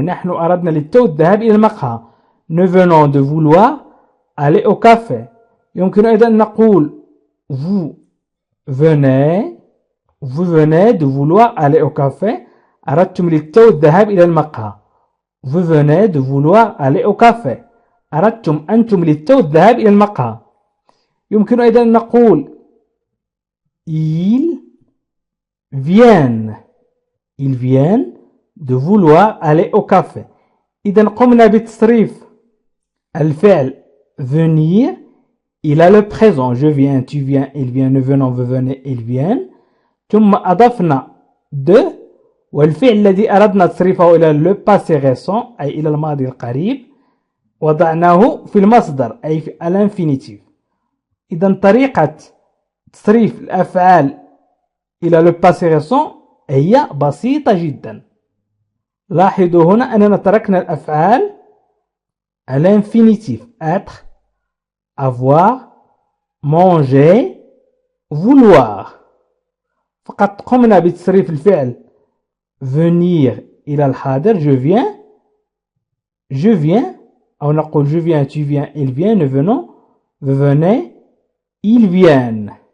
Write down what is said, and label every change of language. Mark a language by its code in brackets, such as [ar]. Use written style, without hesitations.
[ar] نحن أردنا للتو الذهاب إلى المقهى. [fr] Nous venons de vouloir aller au café. [ar] يمكن أيضا نقول [fr] vous venez de vouloir aller au café. [ar] أردتم للتو الذهاب إلى المقهى. [fr] Vous venez de vouloir aller au café. [ar] أردتم أنتم للتو الذهاب إلى المقهى. يمكن أيضا أن نقول [fr] ils viennent de vouloir aller au café. [ar] إذا قمنا بتصريف الفعل venir إلى [fr] le présent. Je viens, tu viens, il vient, nous venons, vous venez, ils viennent. [ar] ثم أضفنا de والفعل الذي أردنا تصريفه إلى [fr] le passé récent [ar] أي إلى الماضي القريب وضعناه في المصدر أي في الانفينيتيف. إذا طريقة تصريف الأفعال إلى [fr] le passé récent [ar] هي بسيطة جدا. لاحظوا هنا أننا تركنا الأفعال الانفينيتيف être [fr] avoir, manger, vouloir. [ar] فقط قمنا بتصريف الفعل venir إلى الحاضر. [fr] je viens [ar] أو نقول [fr] je viens, tu viens, il vient, nous venons, vous venez, ils viennent.